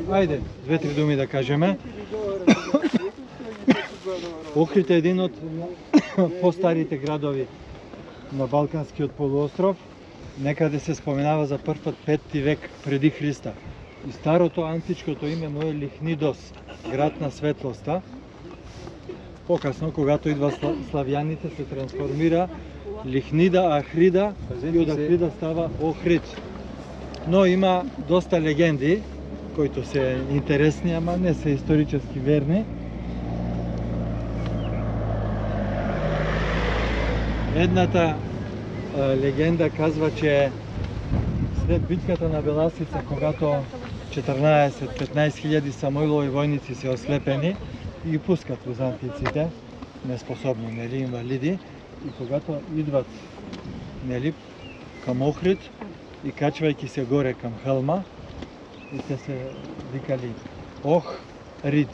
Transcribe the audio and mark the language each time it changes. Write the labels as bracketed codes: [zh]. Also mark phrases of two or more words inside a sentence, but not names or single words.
[mk] Ајде, две-три думи да кажеме. Охрид е един од постарите градови на Балканскиот полуостров. Некаде се споменава за прв пат 5 век преди Христа. И старото античкото име му е Лихнидос, град на светлоста. Покасно, когато идва славјаните, се трансформира Лихнида, Ахрида и од Ахрида става Охрид. Но има доста легенди, кои се интересни, ама не се исторически верни. [bg] Едната легенда казва, че след битката на Беласица, когато 14-15 хиляди Самоилови војници се ослепени и пускат византиците, неспособни, нели, инвалиди, и когато идват, нели, кам Охрид и качвајќи се горе кам хълма, и те се викали Ох-Рид.